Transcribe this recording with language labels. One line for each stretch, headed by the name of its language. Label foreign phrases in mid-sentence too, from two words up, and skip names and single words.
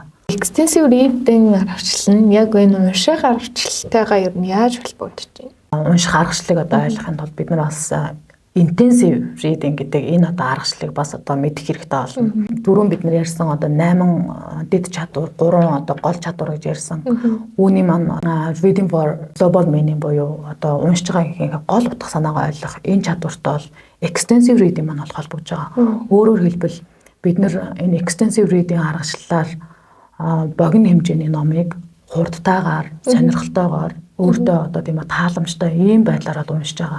English: Extensive reading
Mongolian: аргачлал нь яг энэ унших аргачлалтайгаа ер нь яаж холбогдож байна? Унших аргачлалыг ойлгохын тулд бид нар бас
English: intensive reading
Mongolian: гэдэг энэ аргачлалыг бас мэдэх хэрэгтэй болно. Дөрөв бид нар ярьсан 8 дэд чадвар, 3 гол чадвар гэж ярьсан. Үүний маань
English: reading for global meaning
Mongolian: буюу уншиж байгаа гол утга санаагаа ойлгох энэ чадвартай бол
English: extensive reading
Mongolian: маань холбогдож байгаа. Өөрөөр хэлбэл бид нар энэ
English: extensive reading
Mongolian: аргачлалаар богино хэмжээний номыг хурдтайгаар, сонирхолтойгоор өөртөө тийм тааламжтай ийм байдлаар уншиж байгаа.